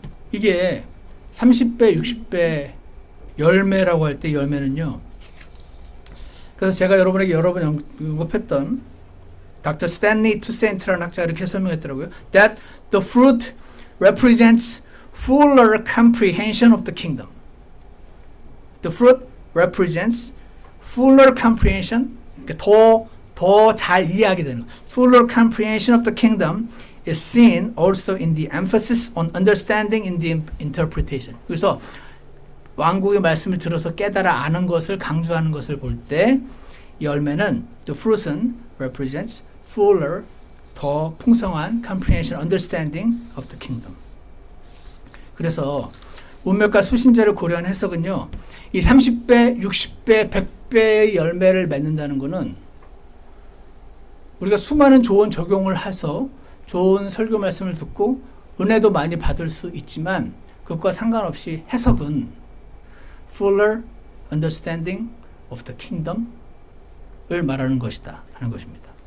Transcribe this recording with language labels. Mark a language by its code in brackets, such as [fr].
[ko] 이게 30배, 60배 열매라고 할 때 열매는요. 그래서 제가 여러분에게 여러 번 언급했던 Dr. Stanley Toussaint라는 학자가 이렇게 설명했더라고요. [en] That the fruit represents fuller comprehension of the kingdom. The fruit represents fuller comprehension, [ko] 더 잘 이해하게 되는 거. [en] Fuller comprehension of the kingdom is seen also in the emphasis on understanding in the interpretation. [ko] 그래서 왕국의 말씀을 들어서 깨달아 아는 것을 강조하는 것을 볼 때 열매는 [en] the fruit [ko] 은 [en] represents fuller, [ko] 더 풍성한 [en] comprehension, understanding of the kingdom. [ko] 그래서 문맥과 수신제를 고려한 해석은요. 이 30배, 60배, 100배의 열매를 맺는다는 것은 우리가 수많은 좋은 적용을 해서 좋은 설교 말씀을 듣고 은혜도 많이 받을 수 있지만 그것과 상관없이 해석은 [en] fuller understanding of the kingdom [ko] 을 말하는 것이다 하는 것입니다.